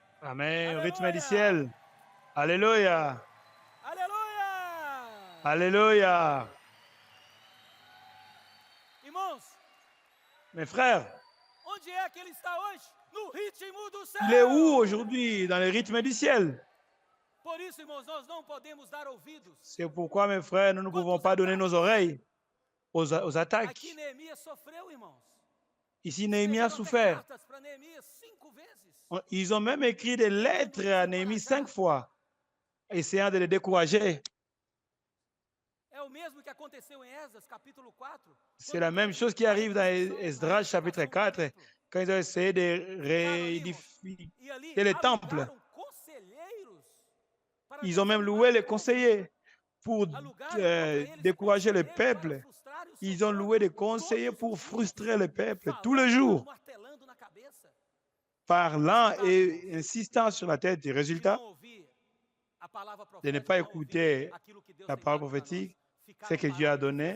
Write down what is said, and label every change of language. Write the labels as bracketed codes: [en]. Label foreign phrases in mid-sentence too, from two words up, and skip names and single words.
[fr] Amen. Au rythme du ciel. Alléluia. [pt] Aleluia! [fr] Alléluia. [pt] Irmãos, [fr] Mes frères, [pt] onde é que ele está hoje? No ritmo do céu. [fr] il est où aujourd'hui? Dans le rythme du ciel. [pt] Por isso, irmãos, nós não podemos dar ouvidos. [fr] C'est pourquoi, mes frères, nous ne pouvons pas donner nos oreilles aux attaques. [pt] Aqui Neemias sofreu, irmãos. [fr] Ici, Néhémie a souffert. [pt] Cartas para Neemias 5 vezes. [fr] Ils ont même écrit des lettres à Néhémie 5 fois, essayant de le décourager. [pt] É o mesmo que aconteceu em Esdras, capítulo 4. [fr] C'est la même chose qui arrive dans Esdras, chapitre 4, quand ils ont essayé de réédifier le temple. Ils ont même loué les conseillers pour décourager le peuple. Ils ont loué des conseillers pour frustrer le peuple tous les jours, parlant et insistant sur la tête du résultat de ne pas écouter la parole prophétique, ce que Dieu a donné.